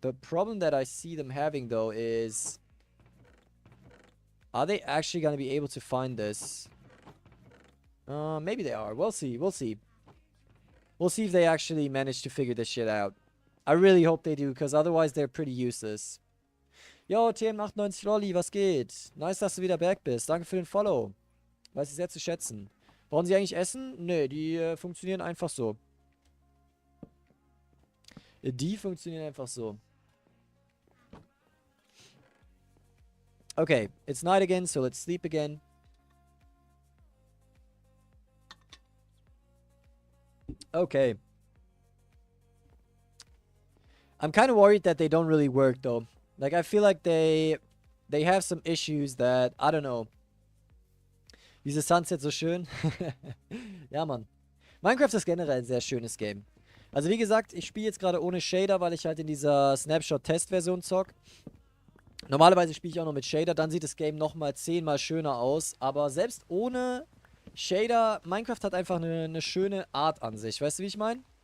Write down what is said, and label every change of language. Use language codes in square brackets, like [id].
[en] The problem that I see them having, though, is... Are they actually gonna be able to find this? Maybe they are. We'll see. We'll see. We'll see if they actually manage to figure this shit out. I really hope they do, because otherwise they're pretty useless. [de] Yo, TM98 Lolli, was geht? Nice, dass du wieder back bist. Danke für den Follow. Weiß ich sehr zu schätzen. Brauchen sie eigentlich Essen? Nö, die funktionieren einfach so. Die funktionieren einfach so. [en] Okay, it's night again, so let's sleep again. Okay. I'm kind of worried that they don't really work, though. Like, I feel like they have some issues that, I don't know. [de] Dieses Sunset so schön. Ja, Mann. Minecraft ist generell ein sehr schönes Game. Also wie gesagt, ich spiele jetzt gerade ohne Shader, weil ich halt in dieser Snapshot-Test-Version zock. Normalerweise spiele ich auch noch mit Shader, dann sieht das Game nochmal 10-mal schöner aus. Aber selbst ohne Shader, Minecraft hat einfach eine schöne Art an sich. Weißt du, wie ich meine?